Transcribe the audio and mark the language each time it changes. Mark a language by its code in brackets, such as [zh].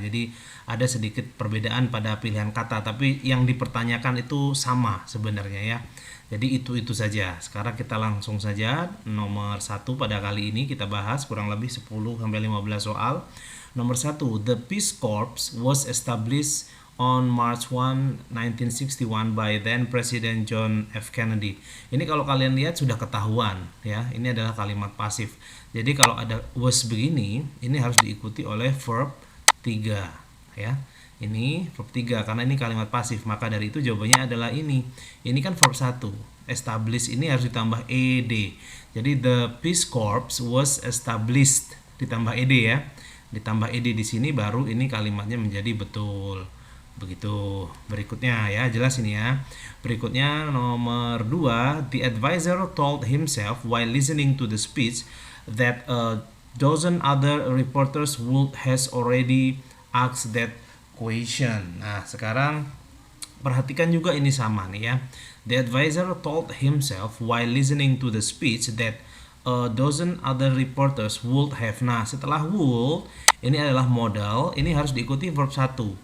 [id] Jadi ada sedikit perbedaan pada pilihan kata, tapi yang dipertanyakan itu sama sebenarnya ya. Jadi itu saja. Sekarang kita langsung saja nomor satu pada kali ini kita bahas kurang lebih 10 sampai 15 soal. Nomor satu, [en] the Peace Corps was established on March 1, 1961 by then President John F. Kennedy. [id] Ini kalau kalian lihat sudah ketahuan ya. Ini adalah kalimat pasif. Jadi kalau ada was begini, ini harus diikuti oleh verb 3 ya. Ini verb 3 karena ini kalimat pasif, maka dari itu jawabannya adalah ini. Ini kan verb 1. Establish ini harus ditambah ed. Jadi [en] the Peace Corps was established [id] ditambah ed ya. Ditambah ed di sini baru ini kalimatnya menjadi betul. Begitu. Berikutnya ya, jelas ini ya. Berikutnya nomor 2, [en] the advisor told himself while listening to the speech that a dozen other reporters would has already asked that question. [id] Nah, sekarang perhatikan juga ini sama nih ya. [en] The advisor told himself while listening to the speech that a dozen other reporters would have. [id] Nah, setelah would, ini adalah modal, ini harus diikuti verb 1.